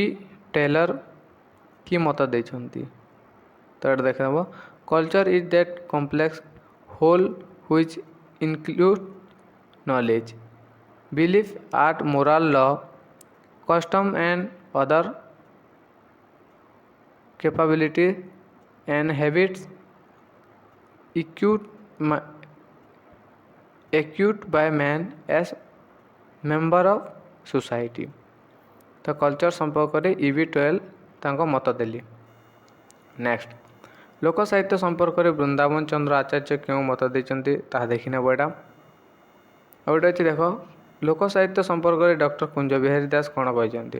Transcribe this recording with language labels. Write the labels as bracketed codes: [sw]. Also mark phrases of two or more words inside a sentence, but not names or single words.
[or] ଟେଲର କି ମତ ଦେଇଛନ୍ତି? ତ ଏଇଟା ଦେଖିନେବ। [en] Culture is that complex whole which include knowledge, belief, art, moral law, custom and other capabilities and habits acquired by man as member of society। [or] ତ କଲଚର ସମ୍ପର୍କରେ E.B. ଟେଲର ତାଙ୍କ ମତ ଦେଲେ। ନେକ୍ସଟ, ଲୋକ ସାହିତ୍ୟ ସମ୍ପର୍କରେ ବୃନ୍ଦାବନ ଚନ୍ଦ୍ର ଆଚାର୍ଯ୍ୟ କେଉଁ ମତ ଦେଇଛନ୍ତି ତାହା ଦେଖିନେବ। ଏଇଟା ଆଉ ଗୋଟେ ଅଛି ଦେଖ ଲୋକ ସାହିତ୍ୟ ସମ୍ପର୍କରେ ଡକ୍ଟର କୁଞ୍ଜ ବିହାରୀ ଦାସ କ'ଣ କହିଛନ୍ତି?